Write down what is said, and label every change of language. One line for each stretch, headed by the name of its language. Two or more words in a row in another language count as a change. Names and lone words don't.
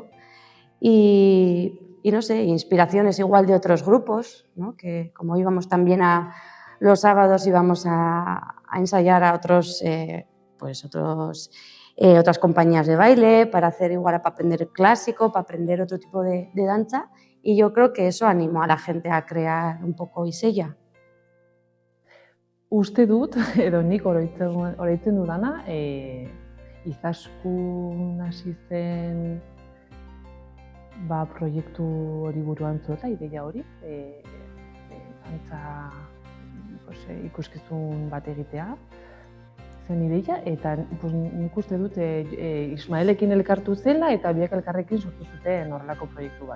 Spanish: Y no sé, inspiraciones igual de otros grupos, ¿no?, que como íbamos también los sábados íbamos a ensayar a otras compañías de baile para hacer igual, para aprender clásico, para aprender otro tipo de danza, y yo creo que eso animó a la gente a crear un poco Iseia.
Basque: Uste dut, edo nik oroitzen dudana, Izaskun hasi zen proiektu hori buruan zuela, ideia hori, dantza ikuskizun bat egitea zen ideia, eta nik uste dut Ismaelekin elkartu zela eta biak elkarrekin sortu zuten horrelako proiektu bat.